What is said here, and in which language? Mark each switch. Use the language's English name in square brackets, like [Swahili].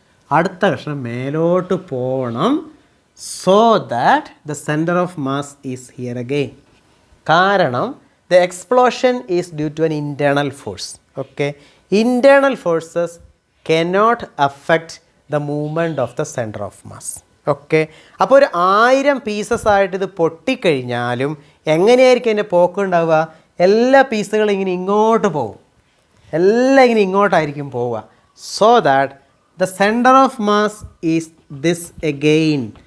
[Malayalam] അടുത്ത കഷ്ണം മേലോട്ട് പോകണം. [English] So that the centre of mass is here again. [Malayalam] കാരണം [English] The explosion is due to an internal force. Okay, internal forces cannot affect the movement of the center of mass. [Malayalam] Okay, അപ്പോൾ ഒരു 1000 pieces ആയിട്ട് ഇത് പൊട്ടിക്കഴിഞ്ഞാലും എങ്ങനെയായിരിക്കും അതിൻ്റെ പോക്കുണ്ടാവുക? എല്ലാ പീസുകളും ഇങ്ങനെ ഇങ്ങോട്ട് പോകും, എല്ലാം ഇങ്ങനെ ഇങ്ങോട്ടായിരിക്കും പോവുക. [English] So that the centre of mass is this again.